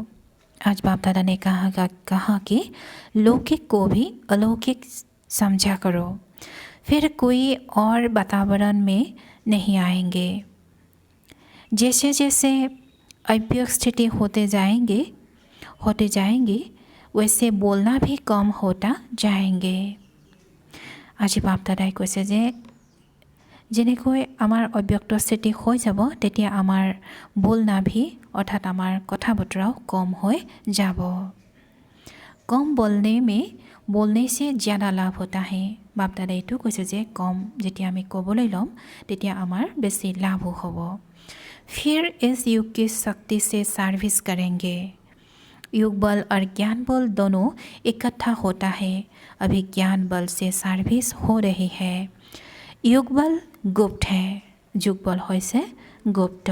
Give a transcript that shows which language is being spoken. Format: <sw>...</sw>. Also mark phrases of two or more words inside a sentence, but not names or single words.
<hi>आज बाप दादा ने कहा कि लौकिक को भी अलौकिक समझा करो, फिर कोई और वातावरण में नहीं आएंगे। जैसे जैसे अव्यक्त स्थिति होते जाएंगे वैसे बोलना भी कम होता जाएंगे।</hi> <as>আজি বাপ দাদাই কৈছে যে যেনেকৈ আমাৰ অব্যক্ত স্থিতি হৈ যাব তেতিয়া আমাৰ</as> <hi>बोलनाभी अर्थात</hi> <as>আমাৰ কথা বতৰাও</as> <hi>कम हो</hi> <as>যাব।</as> <hi>कम बोलने से ज़्यादा लाभ होता है।</hi> <as>बाप दादा এইটো কৈছে যে कम যেতিয়া আমি ক'বলৈ ল'ম তেতিয়া আমাৰ বেছি लाभ হ'ব।</as> <hi>फिर इस युग की शक्ति से सर्विस करेंगे। युग बल और ज्ञान बल दोनों इकट्ठा होता है। अभी ज्ञान बल से सर्विस हो रही है। युग बल गुप्त है, युग बल होइसे गुप्त।</hi>